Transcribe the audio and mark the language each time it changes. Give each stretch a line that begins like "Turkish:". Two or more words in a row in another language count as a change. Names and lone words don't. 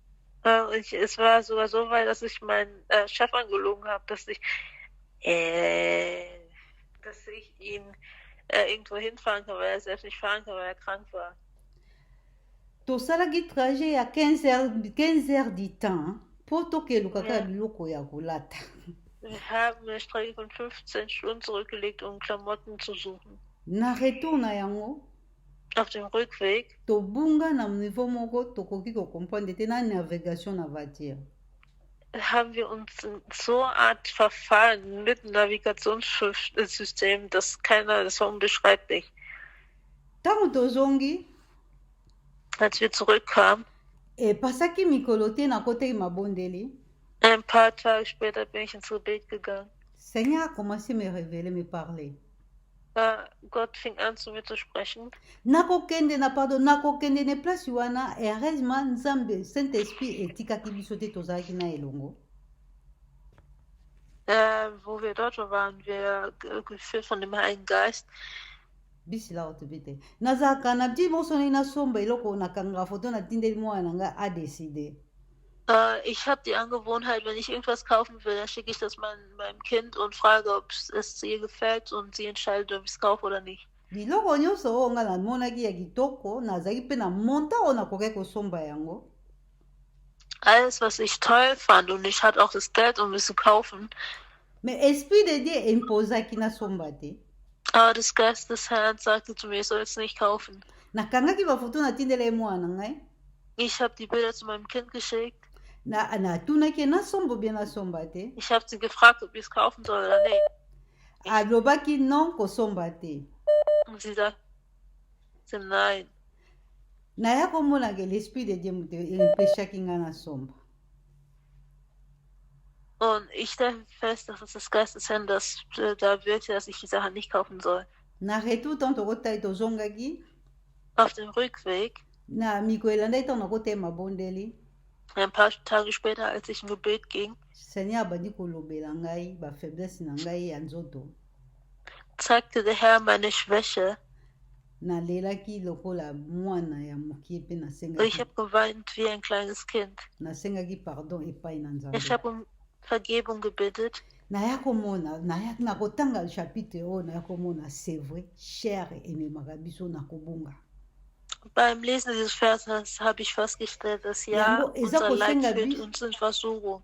German: Es war sogar so weit, dass ich meinen Chef angelogen habe, dass ich ihn irgendwo hinfahren kann, weil er selbst nicht fahren kann, weil er krank war.
Lingala: Tosalaki trajet ya
French: 15 heures du temps
Lingala: mpo tokelukaka biloko ya kolata.
German: Wir haben eine Strecke von 15 Stunden zurückgelegt, um Klamotten zu suchen.
Lingala: Na retour na yango,
German: auf dem Rückweg,
Lingala: tobunga na niveau moko tokoki comprendre te na navigation na voiture.
German: Haben wir uns in so eine Art verfallen mit dem Navigationssystem, das war unbeschreiblich.
Lingala: Tango tozongi,
German: als wir zurückkamen,
Lingala: pasaki mikolo te na koteki mabondeli.
German: Ein paar Tage später bin ich ins Gebet gegangen.
French: Seigneur a commencé à me révéler, me parler.
German: Gott fing an zu mir zu sprechen.
Lingala: Nakokende ne place wana heureusement Nzambe Saint-Esprit etikaki biso te tozalaki na elongo.
German: Wo wir dort waren, wir geführt von dem Heiligen Geist.
Lingala: Bisila otubite. Nazaka na di mosoni na somba eloko nakanga foto na tindeli mwana nga
French: a décider.
German: Ich habe die Angewohnheit, wenn ich irgendwas kaufen will, dann schicke ich das meinem Kind und frage, ob es ihr gefällt und sie entscheidet, ob ich es kaufe oder nicht.
Lingala: Biloko nyonso oyo nga namonaki ya kitoko nazalaki mpe na monta oyo nakoki kosomba yango.
German: Alles, was ich toll fand und ich hatte auch das Geld, um es zu kaufen.
French: Mais Esprit de Dieu
Lingala: imposaki nasomba te.
German: Aber das Geist des Herrn sagte zu mir, ich soll es nicht kaufen.
Lingala: Nakangaki bafoto natindela ye mwana ngai.
German: Ich habe die Bilder zu meinem Kind geschickt.
Lingala: Natunaki nasomba bien nasomba te.
German: Ich habe sie gefragt, ob ich es kaufen soll oder nicht.
Lingala: Alobaki non kosomba te.
German: Und sie sagte nein.
Lingala: Naya komona ke
French: l'esprit de Dieu
Lingala: empêchaki nga nasomba.
German: Und ich stelle fest, dass es das Geist des Herrn, das da wirkte, dass ich die Sache nicht kaufen soll.
Lingala: Na retour tant tokotai tozongaki.
German: Auf dem Rückweg,
Lingala: na mikolo elanda ntango nakotema bondeli
German: ein paar Tage später, als ich im Gebet ging,
Lingala: seigneur abandi kolobela ngai bafaiblesse na ngai ya nzoto
German: zeigte der Herr meine Schwäche.
Lingala: nalelaki lokola mwana ya mokie mpe
German: Ich habe geweint wie ein kleines Kind.
Lingala: nasengaki pardon epai na nzambe
German: Ich habe um Vergebung gebetet.
Lingala: naya komona na kotanga chapitre oyo naya komona
French: c'est vrai chair
Lingala: ememaka biso na kobunga
German: Beim Lesen dieses Verses habe ich festgestellt, dass ja, unser Leid führt uns in Versuchung.